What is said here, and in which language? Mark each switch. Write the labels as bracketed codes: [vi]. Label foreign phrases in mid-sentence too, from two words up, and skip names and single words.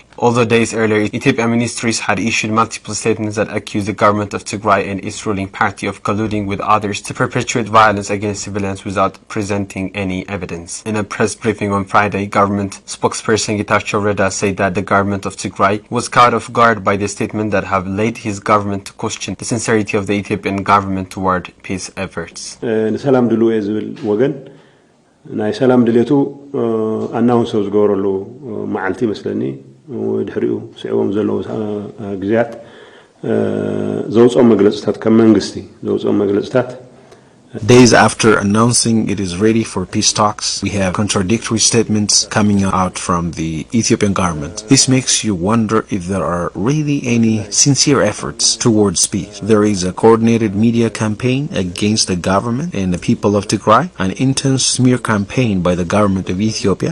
[en] Although days earlier, Ethiopian ministries had issued multiple statements that accused the government of Tigray and its ruling party of colluding with others to perpetuate violence against civilians without presenting any evidence. In a press briefing on Friday, government spokesperson Getachew Reda said that the government of Tigray was caught off guard by the statement that have led his government to question the sincerity of the Ethiopian government toward peace efforts. [ti] ሰላም ድሉ ዝብል ወገን ናይ ሰላም ድሌቱ ኣናውንስ ዝገበረሉ መዓልቲ መስለኒ ድሕሪኡ ስዕቦም ዘለዉ ግዜያት ዘውጾም መግለጽታት ከም መንግስቲ ዘውጾም መግለጽታት [en] Days after announcing it is ready for peace talks, we have contradictory statements coming out from the Ethiopian government. This makes you wonder if there are really any sincere efforts towards peace. There is a coordinated media campaign against the government and the people of Tigray, an intense smear campaign by the government of Ethiopia.